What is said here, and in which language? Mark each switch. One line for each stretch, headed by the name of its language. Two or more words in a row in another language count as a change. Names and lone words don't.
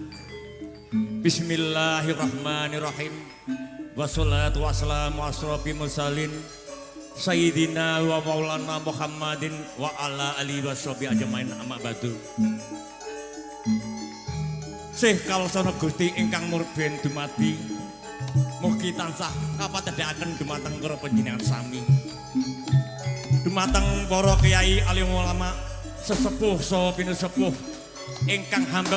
Arabic: بسم الله الرحمن الرحيم. والصلاة والسلام على أشرف المرسلين سيدنا ومولانا محمد وعلى آله وصحبه أجمعين أما بعد.
Javanese: Sih kalsana Gusti ingkang murben dumadi mugi tansah kapatedhakaken dumateng para panjenengan sami. Dumateng para kiai alim ulama sesepuh saha pinusepuh ingkang hambek